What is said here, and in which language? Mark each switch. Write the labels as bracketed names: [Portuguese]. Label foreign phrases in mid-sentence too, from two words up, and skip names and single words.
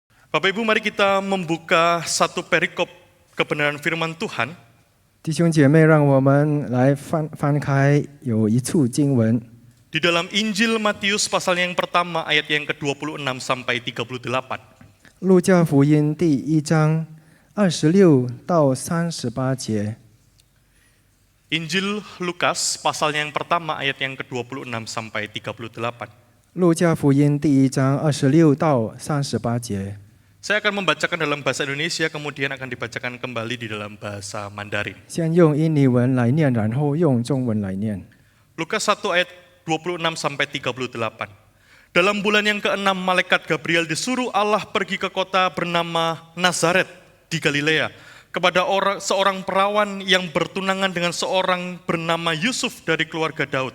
[Indonesian] Bapak Ibu, mari kita membuka satu perikop kebenaran firman Tuhan [Chinese] 弟兄姐妹，让我们来翻开有一处经文， [Indonesian] di dalam Injil Matius pasal yang pertama ayat yang ke-26 sampai 38. [Chinese] 路加福音第1章26到38节。 [Indonesian] Injil Lukas pasal yang pertama ayat yang ke-26 sampai 38. [Chinese] 路加福音第1章26到38节。 [Indonesian] Saya akan membacakan dalam bahasa Indonesia, kemudian akan dibacakan kembali di dalam bahasa Mandarin. [Chinese] 先用印尼文来念，然后用中文来念。 [Indonesian] Lukas 1 ayat 26 sampai 38. Dalam bulan yang ke-6 malaikat Gabriel disuruh Allah pergi ke kota bernama Nazaret di Galilea kepada seorang perawan yang bertunangan dengan seorang bernama Yusuf dari keluarga Daud.